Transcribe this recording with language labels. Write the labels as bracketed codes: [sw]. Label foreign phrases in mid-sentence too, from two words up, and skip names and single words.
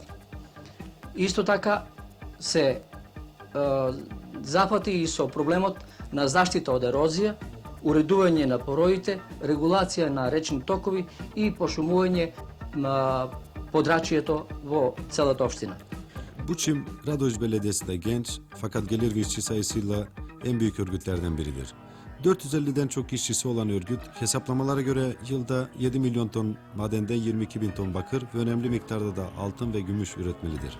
[mk] Исто така се зафати и со проблемот на заштита од ерозија, уредување на пороите, регулација на речни токови и пошумување на подрачието во целата општина. [tr] Buçim, Radoş Belediyesi de genç fakat gelir ve işçi sayısıyla en büyük örgütlerden biridir. 450'den çok işçisi olan örgüt, hesaplamalara göre yılda 7 milyon ton madenden 22 bin ton bakır ve önemli miktarda da altın ve gümüş üretmelidir.